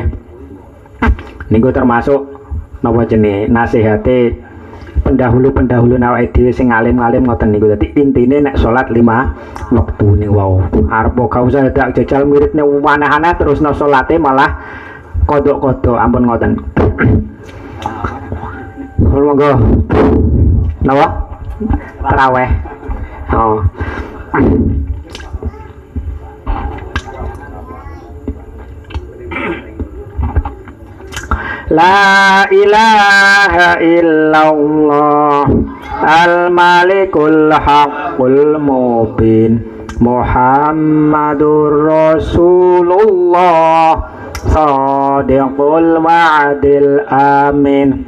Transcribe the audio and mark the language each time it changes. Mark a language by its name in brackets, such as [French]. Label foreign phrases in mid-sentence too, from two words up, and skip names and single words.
[Javanese] Niku termasuk napa jenenge nasihate pendahulu awake dhewe sing alim-alim ngoten niku. Dadi intine nek salat 5 wektu niku wau. Arep gak usah dak jajal muridne aneh-aneh terusno salate malah kodhok-kodhok ampun ngoten. Monggo. Napa? Tarawih. Oh. [Arabic] لا إله إلا الله الملك الحق المبين محمد رسول الله صادق الوعد الأمين.